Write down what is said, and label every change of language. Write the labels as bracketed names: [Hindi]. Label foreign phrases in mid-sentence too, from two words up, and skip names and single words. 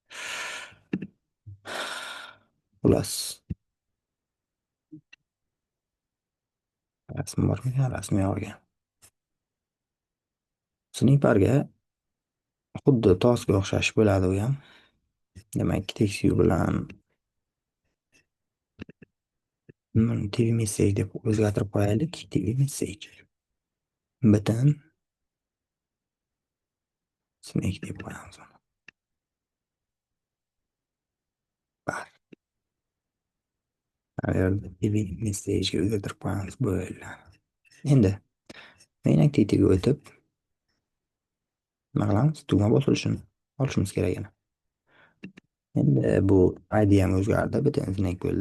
[Uzbek] Xullas. Rasm bormikan? Rasmi olgan. Snakebarga xuddi tosga o'xshash bo'ladi u ham. Demak, [English] text view [Uzbek] bilan [English] TV message [Uzbek] deb o'zgartirib qo'yaylik. [English] TV message. Button Snake [Uzbek] deb qo'yamiz uni. Bar. [English] TV message'ga [Uzbek] o'zgartirib qo'yamiz bo'yle. Endi [English] main activity'ga [Uzbek] o'tib nima qilamiz? Tugma bosilishini olishimiz kerak edi. Endi bu ID ham o'zgardi, [English] button Snake [Uzbek] bo'ldi.